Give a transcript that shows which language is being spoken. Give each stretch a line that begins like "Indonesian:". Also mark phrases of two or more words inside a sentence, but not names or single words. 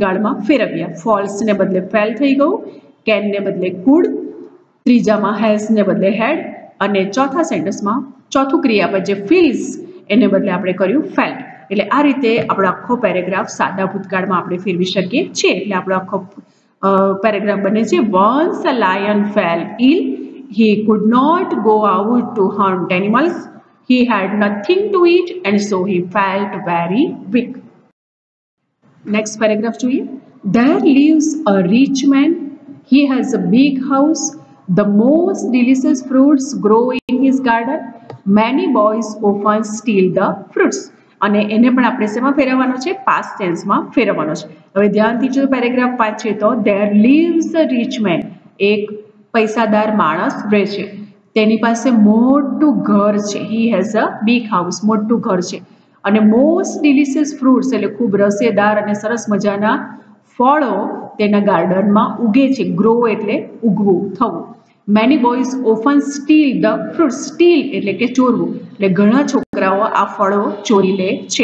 Gujarati: ફોલ્સને બદલે ફેલ થઈ ગયું, કેન ને બદલે કુડ, ત્રીજામાં હેઝ ને બદલે હેડ, અને ચોથા સેન્ટેન્સમાં ચોથું ક્રિયાપદ જે ફીલ્સ એને બદલે આપણે કર્યું ફેલ્ટ. એટલે આ રીતે આપણો આખો પેરેગ્રાફ સાદા ભૂતકાળમાં આપણે ફેરવી શકીએ છીએ. એટલે આપણો આખો પેરેગ્રાફ બને છે
English: once a lion fell ill, he could not go out to hunt animals, he had nothing to eat and so he felt very weak. Next paragraph જોઈએ. There lives a rich man, he has a big house, the most delicious fruits grow in his garden, many boys often steal the fruits.
Gujarati: અને એને પણ આપણે શેમાં ફેરવવાનો છે? પાસ્ટ ટેન્સમાં ફેરવવાનો છે. હવે ધ્યાનથી જો પેરેગ્રાફ વાંચીએ તો
English: there lives a rich man,
Gujarati: એક પૈસાદાર માણસ રહે છે, તેની પાસે મોટું ઘર છે,
English: he has a big house,
Gujarati: મોટું ઘર છે, અને
English: most delicious fruits
Gujarati: એટલે ખૂબ રસેદાર અને સરસ મજાના ફળો તેના ગાર્ડનમાં ઉગે છે. ગ્રો એટલે ઉગવું, થવું.
English: many boys often steal the fruit,
Gujarati: સ્ટીલ એટલે કે ચોરવું, એટલે ઘણા છોકરાઓ આ ફળો ચોરી લે છે.